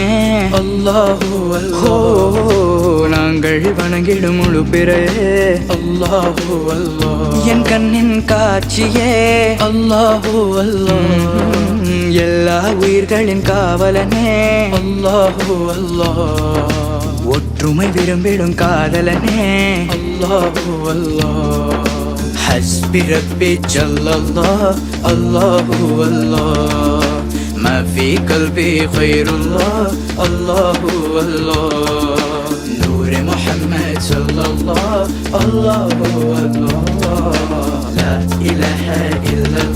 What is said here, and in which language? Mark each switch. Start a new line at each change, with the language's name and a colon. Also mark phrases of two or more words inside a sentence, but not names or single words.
Tamil: அல்லாஹு அல்லாஹ், நாங்கள் வணங்கிடும் முழு பிறையே அல்லாஹு அல்லாஹ், என் கண்ணின் காட்சியே அல்லாஹு அல்லாஹ், எல்லா உயிர்களின் காவலனே அல்லாஹு அல்லாஹ், ஒற்றுமை விரும்பிடும் காதலனே அல்லாஹு அல்லாஹ்.
Arabic: حسبي ربي جل الله الله الله، ما في قلبي غير الله الله الله، نور محمد صلى الله الله الله، لا إله إلا الله.